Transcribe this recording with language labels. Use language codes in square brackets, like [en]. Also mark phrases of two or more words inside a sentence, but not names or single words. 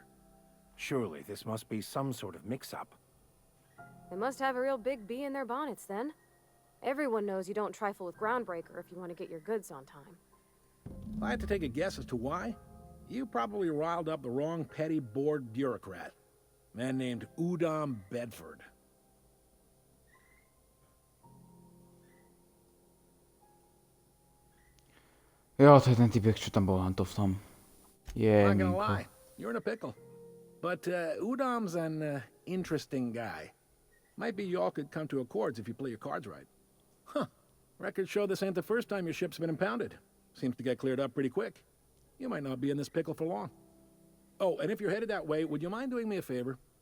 [en] Surely this must be some sort of mix-up. They must have a real big bee in their bonnets then. Everyone knows you don't trifle with Groundbreaker if you want to get your goods on time. If I had to take a guess as to why, you probably riled up the wrong petty board bureaucrat. A man named Udom Bedford. [sk] Jo, to je ten typek, čo tam bol, Anto v tom. [en] Not gonna Minko. lie, you're in a pickle. But Udom's an interesting guy. Might be y'all could come to accords if you play your cards right. Huh. Records show this ain't the first time your ship's been impounded. Seems to get cleared up pretty quick. You might not be in this pickle for long. Oh, and if you're headed that way, would you mind doing me a favor?